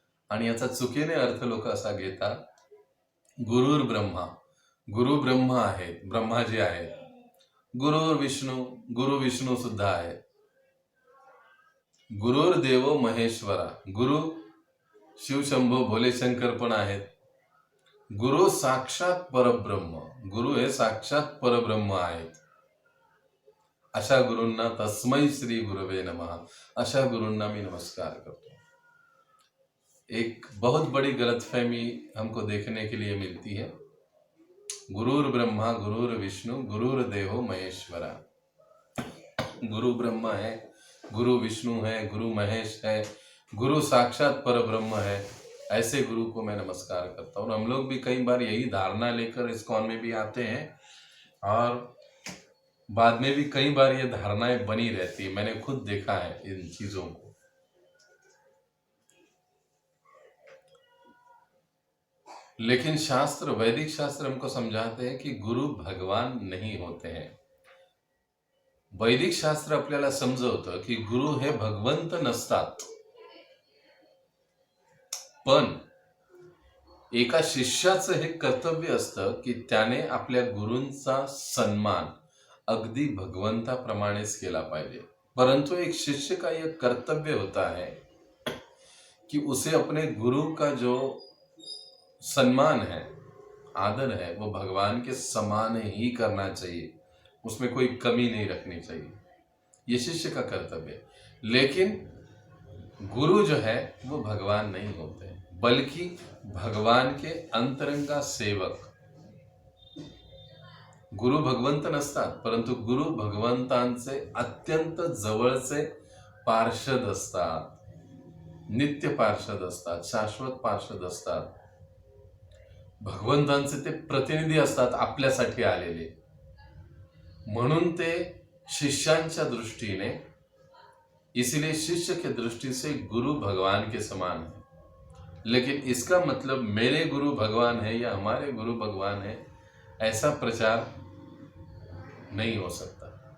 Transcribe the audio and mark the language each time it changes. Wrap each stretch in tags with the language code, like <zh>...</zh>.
<mr>आणि याचा चुकीने अर्थ लोक असा घेतात,</mr> <sa>गुरुर ब्रह्मा,</sa> <mr>गुरु ब्रह्मा आहेत, ब्रह्माजी आहेत,</mr> <sa>गुरुर विष्णू,</sa> <mr>गुरु विष्णू सुद्धा आहेत,</mr> <sa>गुरुर देवो महेश्वरा,</sa> <mr>गुरु शिवशंभो भोलेशंकर पण आहेत, गुरु साक्षात परब्रह्म, गुरु हे साक्षात परब्रह्म आहेत. अशा गुरूंना</mr> <sa>तस्मै श्री गुरवे नमः,</sa> <mr>अशा गुरूंना मी नमस्कार करतो.</mr> <hi>एक बहुत बड़ी गलतफहमी हमको देखने के लिए मिलती है,</hi> <sa>गुरुर ब्रह्मा गुरुर विष्णु गुरुर देवो महेश्वरा.</sa> <hi>गुरु ब्रह्मा है, गुरु विष्णु है, गुरु महेश है, गुरु साक्षात परब्रह्म है, ऐसे गुरु को मैं नमस्कार करता हूँ। और हम लोग भी कई बार यही धारणा लेकर इस्कॉन में भी आते हैं और बाद में भी कई बार ये धारणाएं बनी रहती है। मैंने खुद देखा है इन चीजों को। लेकिन शास्त्र, वैदिक शास्त्र हमको समझाते हैं कि गुरु भगवान नहीं होते हैं।</hi> <mr>वैदिक शास्त्र आपल्याला समजवतं की गुरु हे भगवंत नसतात, पण एका शिष्याचं हे कर्तव्य असतं की त्याने आपल्या गुरूंचा सन्मान अगदी भगवंताप्रमाणेच केला पाहिजे।</mr> <hi>परंतु एक शिष्य का यह कर्तव्य होता है कि उसे अपने गुरु का जो सम्मान है, आदर है, वो भगवान के समान ही करना चाहिए, उसमें कोई कमी नहीं रखनी चाहिए। ये शिष्य का कर्तव्य है। लेकिन गुरु जो है वो भगवान नहीं होते, बल्कि भगवान के अंतरंगा सेवक।</hi> <mr>गुरु भगवंत नसतात, परंतु गुरु भगवंतांचे अत्यंत जवळचे पार्षद असतात, नित्य पार्षद असतात, शाश्वत पार्षद असतात, भगवंतांचे ते प्रतिनिधी असतात आपल्यासाठी आलेले। म्हणून ते शिष्यांच्या दृष्टीने,</mr> <hi>इसलिए शिष्य के दृष्टि से गुरु भगवान के समान है। लेकिन इसका मतलब मेरे गुरु भगवान है या हमारे गुरु भगवान है, ऐसा प्रचार नहीं हो सकता।</hi>